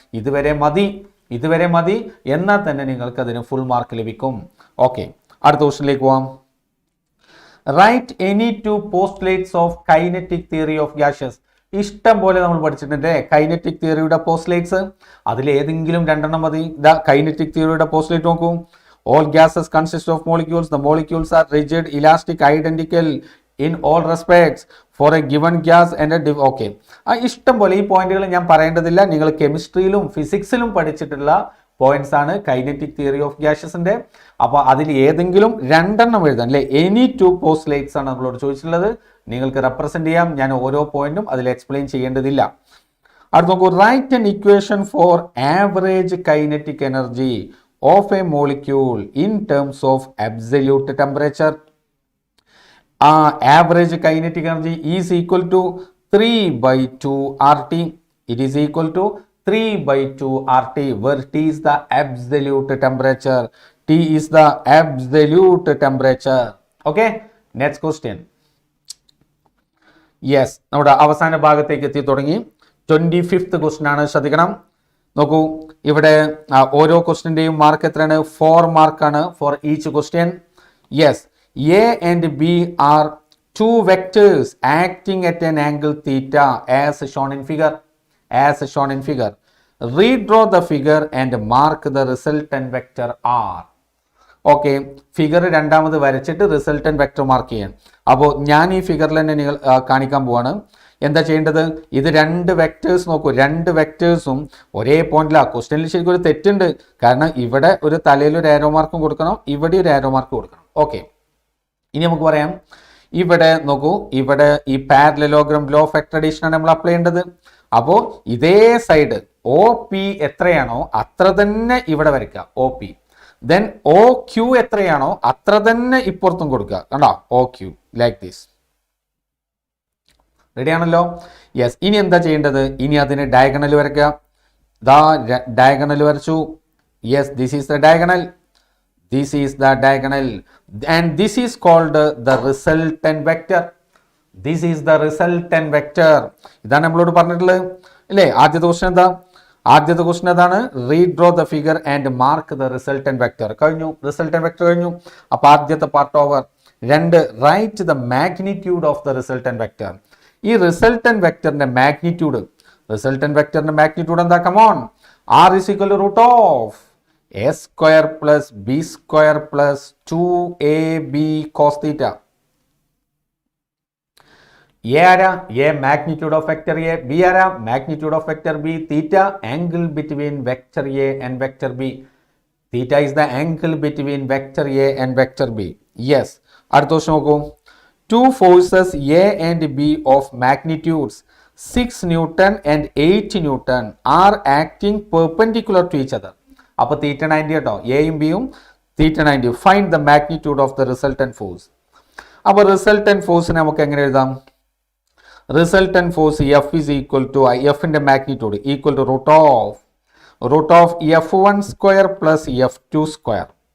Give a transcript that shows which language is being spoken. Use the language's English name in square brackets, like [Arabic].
[Malayalam] ഇതുവരെ മതി എന്നാൽ തന്നെ നിങ്ങൾക്ക് അതിന് ഫുൾ മാർക്ക് ലഭിക്കും. ഓക്കെ, അടുത്ത ക്വസ്റ്റ്യനിലേക്ക് പോവാം. [English] Write any two postulates of kinetic theory of gases. [Malayalam] ഇഷ്ടം പോലെ നമ്മൾ പഠിച്ചിട്ടുണ്ട് കൈനറ്റിക് തിയറിയുടെ പോസ്റ്റ്ലേറ്റ്സ്. അതിൽ ഏതെങ്കിലും രണ്ടെണ്ണം മതി. ദ കൈനറ്റിക് തിയറിയുടെ പോസ്റ്റ്ലേറ്റ് നോക്കൂ. [English] All gases consist of molecules. The molecules are rigid, elastic, identical in all respects for a given gas and a okay. [Malayalam] ഇഷ്ടം പോലെ ഈ പോയിന്റുകൾ ഞാൻ പറയേണ്ടതില്ല. നിങ്ങൾ കെമിസ്ട്രിയിലും ഫിസിക്സിലും പഠിച്ചിട്ടുള്ള പോയിന്റ്സ് ആണ് കൈനറ്റിക് തിയറി ഓഫ് ഗ്യാസസിന്റെ. അപ്പോൾ അതിൽ ഏതെങ്കിലും രണ്ടെണ്ണം എഴുതാൻ അല്ലേ? [English] any two postulates [Malayalam] ആണ് നമ്മളോട് ചോദിച്ചിട്ടുള്ളത്. നിങ്ങൾക്ക് റെപ്രസെന്റ് ചെയ്യാം. ഞാൻ ഓരോ പോയിന്റും അതിൽ എക്സ്പ്ലെയിൻ ചെയ്യേണ്ടതില്ല. അടുത്ത് നോക്കൂ. [English] Write an equation for average kinetic energy of a molecule in terms of absolute temperature. Average kinetic energy is equal to 3/2 RT. It is equal to 3/2 RT, where T is the absolute temperature. T is the absolute temperature. Okay, next question. [Malayalam] Yes, നമ്മുടെ അവസാന ഭാഗത്തേക്ക് എത്തി തുടങ്ങി. 25th question ആണ്, ശ്രദ്ധിക്കണം. നോക്കൂ, ഇവിടെ ഓരോ ക്വസ്റ്റ്യന്റെയും മാർക്ക് എത്രയാണ്? 4 മാർക്കാണ് [English] Four each question. Yes, A and B are two vectors acting at an angle theta as shown in figure. Redraw the figure and mark the resultant vector R. [Malayalam] Okay, figure രണ്ടാമത് വരച്ചിട്ട് resultant vector mark ചെയ്യാൻ. അപ്പോൾ ഞാൻ ഈ ഫിഗറിൽ തന്നെ നിങ്ങൾ കാണിക്കാൻ പോവാണ്. എന്താ ചെയ്യേണ്ടത്? ഇത് രണ്ട് വെക്ടേഴ്സ് നോക്കൂ, രണ്ട് വെക്ടേഴ്സും ഒരേ പോയിന്റിലാണ്. ക്വസ്റ്റ്യനിൽ ശരിക്കും ഒരു തെറ്റുണ്ട്. കാരണം ഇവിടെ ഒരു തലയിൽ ഒരു ആരോ മാർക്കും കൊടുക്കണം, ഇവിടെ ഒരു ആരോ മാർക്ക് കൊടുക്കണം. ഓക്കെ, ഇനി നമുക്ക് പറയാം. ഇവിടെ നോക്കൂ, ഇവിടെ ഈ parallelogram law of vector addition ആണ് നമ്മൾ അപ്ലൈ ചെയ്യേണ്ടത്. അപ്പോൾ ഇതേ സൈഡ് ഒ പി എത്രയാണോ അത്ര തന്നെ ഇവിടെ വരയ്ക്കുക, O P. Then O Q എത്രയാണോ അത്ര തന്നെ ഇപ്പുറത്തും കൊടുക്കുക. കണ്ടോ, O Q [English] Like this. [Malayalam] Ready ആണല്ലോ? യെസ്. ഇനി എന്താ ചെയ്യേണ്ടത്? ഇനി അതിന് ഡയഗണൽ വരയ്ക്കുക. ദാ ഡയഗണൽ വരച്ചു. [English] Yes, this is the diagonal. This is the diagonal and this is called the resultant vector. This is the resultant vector. [Malayalam] ഇതാണ് നമ്മളോട് പറഞ്ഞിട്ടുള്ളത് അല്ലേ? ആദ്യത്തെ ക്വസ്റ്റ്യൻ എന്താ? ആദ്യത്തെ ക്വസ്റ്റ്യൻ എന്താണ്? [English] Redraw the figure and mark the resultant vector. [Malayalam] കഴിഞ്ഞു, resultant vector കഴിഞ്ഞു. അപ്പൊ ആദ്യത്തെ പാർട്ട് ഓവർ. രണ്ട്, [English] Write the magnitude of the resultant vector. [Malayalam] ഈ റിസൾട്ടന്റ് വെക്ടറിന്റെ മാഗ്നിറ്റ്യൂഡ്, റിസൾട്ടന്റ് വെക്ടറിന്റെ മാഗ്നിറ്റ്യൂഡ് എന്താ? [English] Come on, R is equal to root of a square plus b square plus 2ab cos theta. A [Malayalam] ആരാ? [English] A magnitude of vector A. B ആരാ? Magnitude of vector B. Theta, angle between vector A and vector B. Theta is the angle between vector A and vector B. Yes. [Malayalam] അടുത്ത question നോക്കൂ. [English] Two forces A and B of magnitudes 6 Newton and 8 Newton are acting perpendicular to each other. [Malayalam] അപ്പോൾ തീറ്റ 90 കേട്ടോ, എയും ബിയും തീറ്റ 90. [English] Find the magnitude of the resultant force. [Malayalam] അപ്പോൾ resultant ഫോഴ്സിനെ നമുക്ക് എങ്ങനെ എഴുതാം? [English] Resultant force F is equal to എഫിന്റെ magnitude equal to root of F1 square plus F2 square.